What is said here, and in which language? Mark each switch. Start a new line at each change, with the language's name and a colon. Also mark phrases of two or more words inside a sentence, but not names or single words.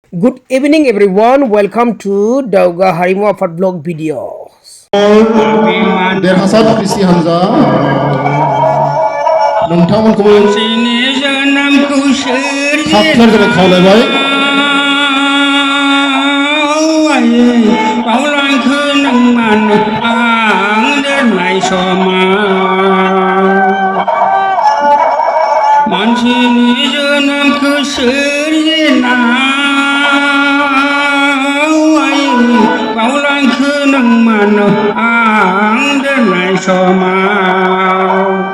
English: Good evening, everyone. Welcome to Dauga Harimu Afat Vlog videos.
Bodo: देरहासार कृषि हानजा नोंथांमोनखौबो थाब थार जानो खावलायबाय बावलांखो नों मानो आं दोननाय समा मानसिनि जोनोमखौ सोरजिना बावलांखो नों मानो आं दोननाय समाव